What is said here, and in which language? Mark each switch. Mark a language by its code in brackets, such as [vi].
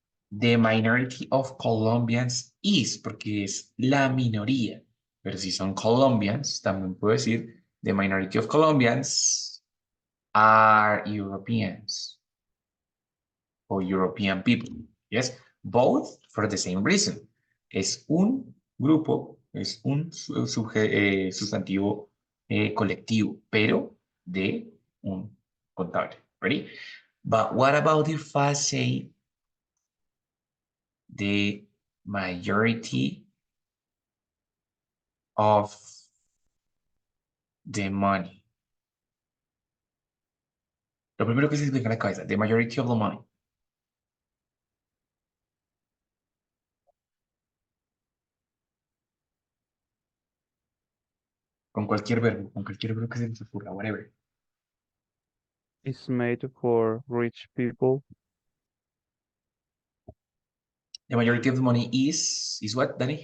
[en] The minority of Colombians is, [es] porque es la minoría. Pero si son [en] Colombians, [es] también puedo decir [en] the minority of Colombians are Europeans or European people. Yes, both for the same reason. [es] Es un grupo, es un sustantivo colectivo, pero de un contable. [en] Ready? But what about if I say the majority of the money? [es] Lo primero que se me viene a la cabeza, [en] the majority of the money. [es] Con cualquier verbo que se les ocurra, whatever. [en] It's made for rich people. The majority of the money is what, Danny?